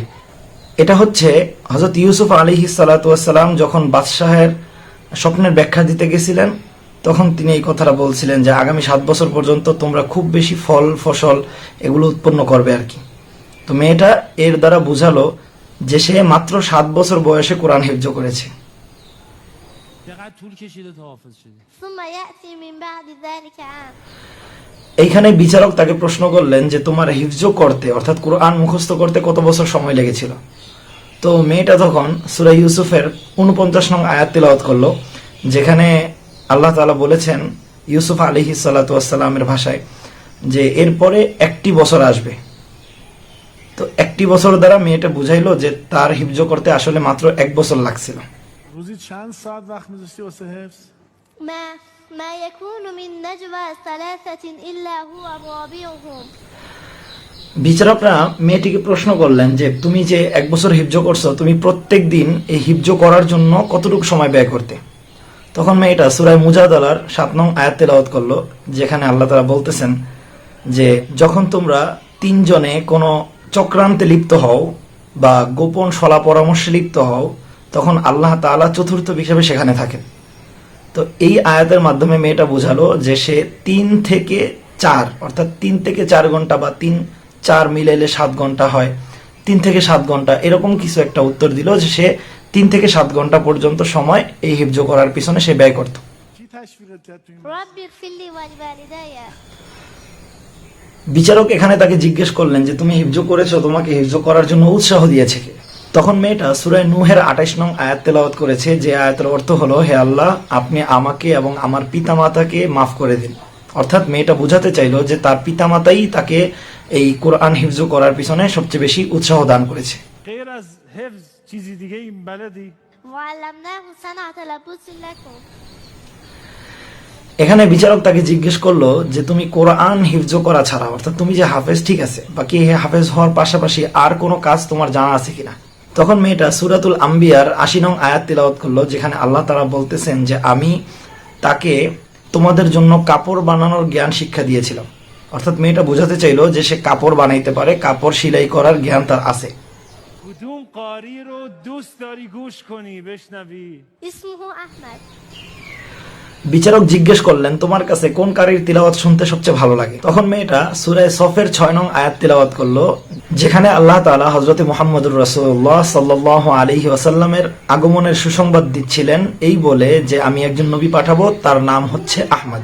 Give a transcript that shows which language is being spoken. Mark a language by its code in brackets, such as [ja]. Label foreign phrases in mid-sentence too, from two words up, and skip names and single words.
[bn] এটা হচ্ছে হযরত ইউসুফ [ar] عليه الصلاة والسلام [bn] যখন বাদশাহের স্বপ্নের ব্যাখ্যা দিতে গেছিলেন, তখন তিনি এই কথাটা বলছিলেন যে আগামী 7 বছর পর্যন্ত তোমরা খুব বেশি ফল ফসল এগুলো উৎপন্ন করবে আর কি। তো মেয়েটা এর দ্বারা বুঝালো যে সে মাত্র 7 বছর বয়সে কোরআন হিফজ করেছে। [fa] چقدر طول کشیده تا حافظ شدی؟ [ar] ثم يأتي من بعد ذلك عام [bn] এইখানে বিচারক তাকে প্রশ্ন করলেন যে তোমার হিফজ করতে অর্থাৎ কোরআন মুখস্থ করতে কত বছর সময় লেগেছিল। তো মেয়েটা তখন সূরা ইউসুফের 49 নং আয়াত তিলাওয়াত করলো, যেখানে [ar] الله تعالى [bn] বলেছেন ইউসুফ [ar] عليه الصلاة والسلام [bn] ভাষায় যে এরপরে 1টি বছর আসবে। তো 1টি বছর দ্বারা মেয়েটা বুঝাইলো যে তার হিফজ করতে আসলে মাত্র 1 বছর লাগছিল। [fa] روزی چند ساعت وقت می‌ذاشتی واسه حفظ؟ [ar] ما يكون من نجوى ثلاثة إلا هو رابعهم [bn] বিচারকরা মেয়েটিকে প্রশ্ন করলেন যে তুমি যে 1 বছর হিফজ করছো, তুমি প্রত্যেক দিন এই হিফজ করার জন্য কতটুকু সময় ব্যয় করতে? তখন মেয়েটা সূরা মুজাদালার 7 নং আয়াত তেলাওয়াত করলো, যেখানে [ar] الله تعالى [bn] বলতেছেন যে যখন তোমরা 3 জনে কোনো চক্রান্তে লিপ্ত হও বা গোপন সলা পরামর্শে লিপ্ত হও, তখন [ar] الله تعالى [bn] চতুর্থ হিসেবে সেখানে থাকেন। তো এই আয়াতের মাধ্যমে মেয়েটা বোঝালো যে সে 3 থেকে 4 অর্থাৎ 3 থেকে 4 ঘন্টা বা 3-4 মিলাইলে 7 ঘন্টা হয়, 3 থেকে 7 ঘন্টা এরকম কিছু একটা উত্তর দিল যে সে 3 থেকে 7 ঘন্টা পর্যন্ত সময় এই হিফজ করার পিছনে সে ব্যয় করত। [fa] کی تشویقت کرد تو این [ar] رب اغفر لي ولوالدي [bn] বিচারক এখানে তাকে জিজ্ঞেস করলেন যে তুমি হিফজ করেছো, তোমাকে হিফজ করার জন্য উৎসাহ দিয়েছে কে? তখন মেয়েটা সূরা নূহের 28 নং আয়াত তেলাওয়াত করেছে, যে আয়াতের অর্থ হলো হে আল্লাহ, আপনি আমাকে এবং আমার পিতামাতাকে মাফ করে দিন। অর্থাৎ মেয়েটা বুঝাতে চাইলো যে তার পিতামাতাই তাকে এই কোরআন হিফজ করার পিছনে সবচেয়ে বেশি উৎসাহ দান করেছে। [fa] غیر از حفظ چیزی دیگه این بلدی؟ [ar] وعلمناه صنعة لبوس لكم [bn] এখানে বিচারক তাকে জিজ্ঞেস করলো যে তুমি কোরআন হিফজ করা ছাড়া অর্থাৎ তুমি যে হাফেজ ঠিক আছে, বাকি হাফেজ হওয়ার পাশাপাশি আর কোনো কাজ তোমার জানা আছে কিনা? তখন মেয়েটা সূরাতুল আম্বিয়ার 80 নং আয়াত তিলাওয়াত করলো, যেখানে [ar] الله تعالى [bn] বলতেছেন যে আমি তাকে তোমাদের জন্য কাপড় বানানোর জ্ঞান শিক্ষা দিয়েছিলাম। অর্থাৎ মেয়েটা বোঝাতে চাইলো যে সে কাপড় বানাইতে পারে, কাপড় সেলাই করার জ্ঞান তার আছে। [fa] کدوم قاری رو دوست داری گوش کنی بشنوی؟ [ar] اسمه أحمد [bn] বিচারক জিজ্ঞেস করলেন তোমার কাছে কোন কারীর তিলাওয়াত শুনতে সবচেয়ে ভালো লাগে? তখন মেয়েটা সূরা সফের 6 নং আয়াত তিলাওয়াত করলো, যেখানে [ar] الله تعالى [bn] হযরত [ar] محمد رسول الله صلى الله عليه وسلم [bn] আগমনের সুসংবাদ দিচ্ছিলেন এই বলে যে আমি একজন নবী পাঠাবো, তার নাম হচ্ছে আহমদ।